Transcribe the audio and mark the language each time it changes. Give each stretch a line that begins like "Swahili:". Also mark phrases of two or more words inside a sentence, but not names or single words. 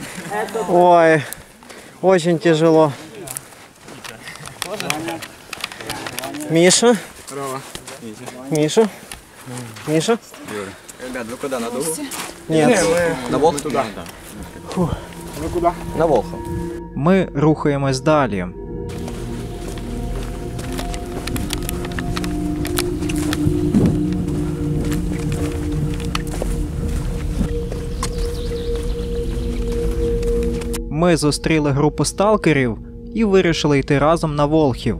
Russian: Ой, очень тяжело. Миша? Здорово. Миша? Миша? Ребят, вы куда, на Дугу? Нет. На Волхов? Туда. Вы куда? На Волхов.
Ukrainian: Ми рухаємось далі. Ми зустріли групу сталкерів і вирішили йти разом на Волхів.